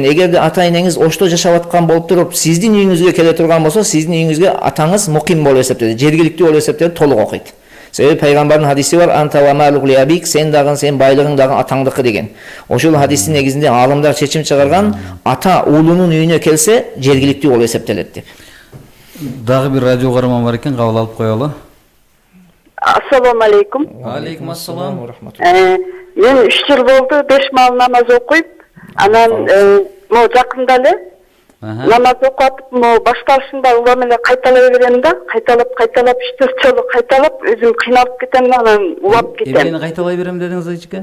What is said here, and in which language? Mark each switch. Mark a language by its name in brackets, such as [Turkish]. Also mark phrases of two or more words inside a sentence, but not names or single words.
[Kyrgyz] Эгерде ата-энеңиз Ошто жашап аткан болуп туруп, сиздин үйүңүзгө келе турган болсо, сиздин үйүңүзгө атаңыз муким болуп эсептелет, жергиликтүү болуп эсептелет, толук окуйт. Себеби пайгамбардын хадиси бар, [Arabic] أنت ومالك لأبيك, [Kyrgyz] сен дагы сен байлыгың дагы атаңдыкы деген. Ошол хадистин негизинде алымдар чечим чыгарган, ата уулунун үйүнө келсе, жергиликтүү болуп эсептелет деп. Дагы бир радио угарман бар экен, кабыл алып коелу. [Arabic] السلام عليكم. عليكم السلام. [Kyrgyz] Мен 3 жыл болду 5 маал намаз окуйп, анан жакында эле намаз окуп атып, башталышында улам эле кайталай берем да, кайталап 3-4 жолу кайталап, өзүм кыйналып кетем, анан улап кетем. Эмнени кайталай берем дедиңиз айчыка?